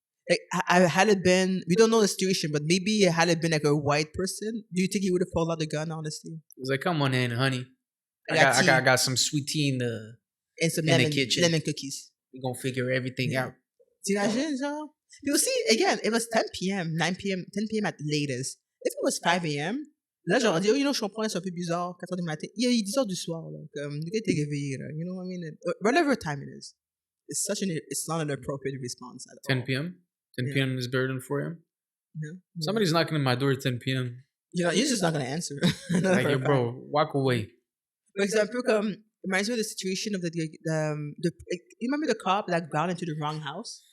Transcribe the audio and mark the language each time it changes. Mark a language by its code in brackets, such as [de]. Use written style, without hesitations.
[en] Like, had it been, we don't know the situation, but maybe had it been like a white person, do you think he would have pulled out the gun? Honestly, It was like, come on in, honey. I got some sweet tea and some in the kitchen. lemon cookies. We're gonna figure everything out. [fr] T'imagines, genre? [en] You'll see, again, it was 10 p.m., 9 p.m., 10 p.m. at the latest. If it was 5 a.m., [fr] là, j'aurais dit, [en] oh, you know, [fr] je comprends, c'est un peu bizarre, 4 heures du matin. Il est 10 heures du soir, là. Comme, le gars était réveillé, là. [en] You know what I mean? Whatever time it is. It's not an appropriate response at all. 10 p.m.? 10 p.m. is better than 4 a.m.? Yeah. Somebody's knocking on my door at 10 p.m. You know, you're just not going to answer. Like, yo, bro, walk away. For example, comme, reminds me of the situation of you remember the cop that got into the wrong house?